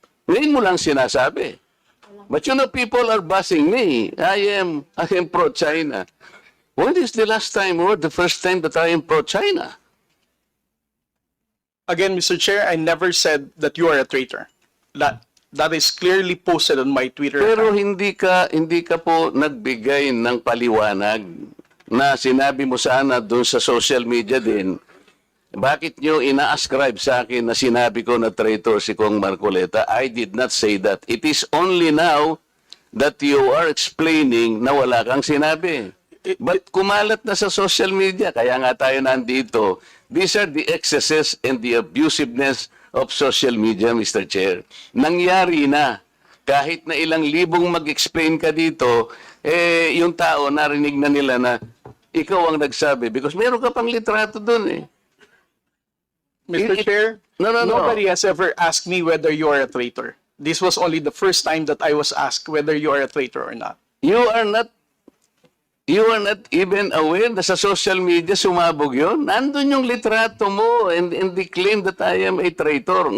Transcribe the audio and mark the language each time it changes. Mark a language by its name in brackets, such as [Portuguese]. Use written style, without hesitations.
[Filipino] Ngayon mo lang sinasabi. [English] But you know, people are bashing me. I am pro-China. When is the last time or the first time that I am pro-China? Again, Mr. Chair, I never said that you are a traitor. That is clearly posted on my Twitter [Filipino] Pero [English] account. [Filipino] hindi ka po nagbigay ng paliwanag na sinabi mo sana doon sa social media din. Bakit nyo ina-ascribe sa akin na sinabi ko na traitor si Kong Marcoleta? [English] I did not say that. It is only now that you are explaining [Filipino] na wala kang sinabi. But kumalat na sa social media, kaya nga tayo nandito. [English] These are the excesses and the abusiveness of social media, Mr. [Filipino] Chair. Nangyari na. Kahit na ilang libong mag-explain ka dito, yung tao narinig na nila na ikaw ang nagsabi. Because meron ka pang litrato dun eh. [English] Mr. Chair, No. nobody has ever asked me whether you are a traitor. This was only the first time that I was asked whether you are a traitor or not. You are not even aware [Filipino] na sa social media sumabog yun. Nandun yung litrato mo [English] and they claim that I am a traitor.